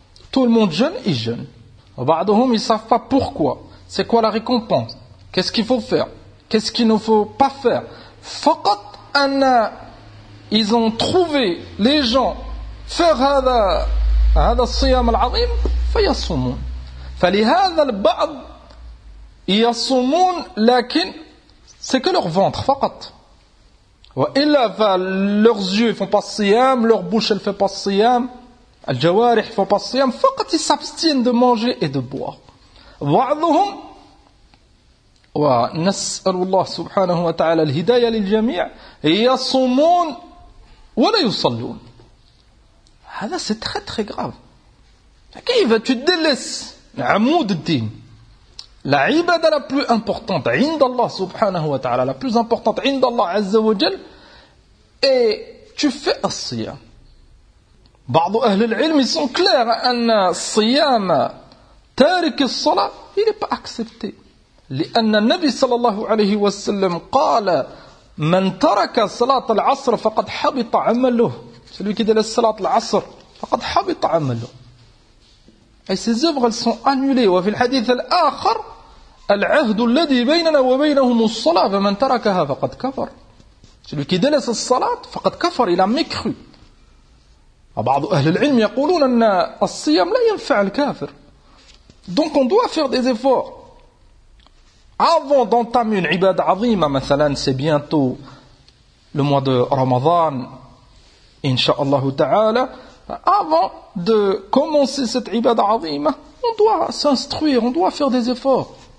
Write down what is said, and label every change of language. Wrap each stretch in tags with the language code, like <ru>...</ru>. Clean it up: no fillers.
<fr>Tout le monde jeûne, il jeûne.</fr> <ar>بعضهم</ar> <fr>ils savent pas pourquoi. C'est quoi la récompense? Qu'est-ce qu'il faut faire? Qu'est-ce qu'il ne faut pas faire?</fr> <ar>فقط أن</ar> <fr>ils ont trouvé les gens faire</fr> <ar>هذا الصيام العظيم فيصومون. فلهذا البعض يصومون لكن</ar> <fr>c'est que leur ventre</fr> <ar>فقط. وإلا</ar> <fr>leurs yeux font pas siyam, leur bouche elle fait pas siyam, les jawarih font pas siyam,</fr> <ar>فقط</ar> <fr>ils s'abstiennent de manger et de boire.</fr> <ar>بعضهم ونسأل الله سبحانه وتعالى الهداية للجميع يصومون ولا يصلون. هذا</ar> <fr>c'est très très grave.</fr> <ar>كيف</ar> <fr>tu délaisses</fr> <ar>عمود الدين,</ar> <fr>la ibadah la plus importante</fr> <ar>عند الله سبحانه وتعالى,</ar> <fr>la plus importante</fr> <ar>عند الله عز وجل,</ar> <fr>et tu fais un siyam.</fr> <ar>بعض أهل العلم</ar> <fr>ils sont clairs</fr> <ar>أن الصيام تارك الصلاة</ar> <fr>il n'est pas accepté,</fr> <ar>لأن النبي صلى الله عليه وسلم قال من ترك صلاة العصر فقد حبط عمله,</ar> <fr>celui qui délaisse</fr> <ar>صلاة العصر فقد حبط عمله,</ar> <fr>et ses œuvres elles sont annulées.</fr> <ar>وفي الحديث الآخر العهد الذي بيننا وبينهم الصلاة فمن تركها فقد كفر,</ar> <fr>celui qui délaisse la salat,</fr> <ar>فقد كفر,</ar> <fr>il a mécru.</fr> <ar>بعض أهل العلم يقولون أن الصيام لا ينفع الكافر.</ar> <fr>Donc on doit faire des efforts avant d'entamer une ibad</fr> <ar>عظيمة. مثلا</ar> <fr>c'est bientôt le mois de Ramadan inshallah ta'ala, avant de commencer cette ibad</fr> <ar>عظيمة</ar> <fr>on doit s'instruire, on doit faire des efforts.</fr>